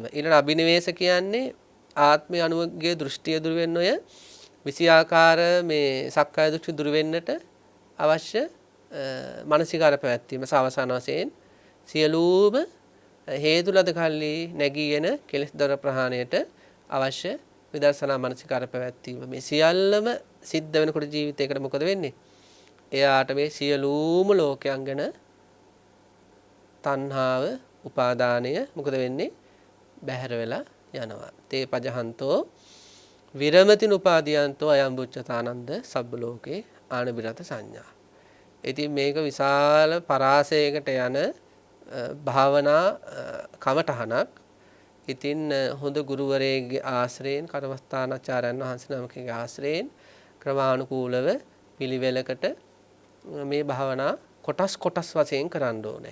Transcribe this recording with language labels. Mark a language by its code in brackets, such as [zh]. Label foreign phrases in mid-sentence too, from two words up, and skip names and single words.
[si] ඊළඟ අභිනිවේෂ කියන්නේ ආත්මය අනුවගේ දෘෂ්ටිය දුර වෙන ඔය 20 ආකාර මේ සක්කාය දෘෂ්ටි දුර වෙන්නට අවශ්‍ය මානසිකාර පැවැත්වීම සවසාන වශයෙන් සියලුම හේතු ලද කල්ලි නැගීගෙන කෙලෙස් දර ප්‍රහාණයට අවශ්‍ය විදර්ශනා මානසිකාර පැවැත්වීම. මේ සියල්ලම සිද්ධ වෙනකොට ජීවිතයකට මොකද වෙන්නේ? එයාට මේ සියලුම ලෝකයන් ගැන තණ්හාව, උපාදානය මොකද වෙන්නේ? බැහැර වෙලා යනවා. [pi] තේ පජහන්තෝ විරමතින උපාදීයන්තෝ අයම් බුච්චතානන්ද සබ්බ ලෝකේ ආනබිරත සංඥා. [si] ඉතින් මේක විශාල පරාසයකට යන භාවනා කමඨහනක්. ඉතින් හොඳ ගුරුවරයෙක්ගේ ආශ්‍රයෙන්, කර්මස්ථානාචාර්යයන් වහන්සේ නමකගේ ආශ්‍රයෙන් ක්‍රමානුකූලව පිළිවෙලකට මේ භාවනා කොටස් වශයෙන් කරන්න ඕනේ.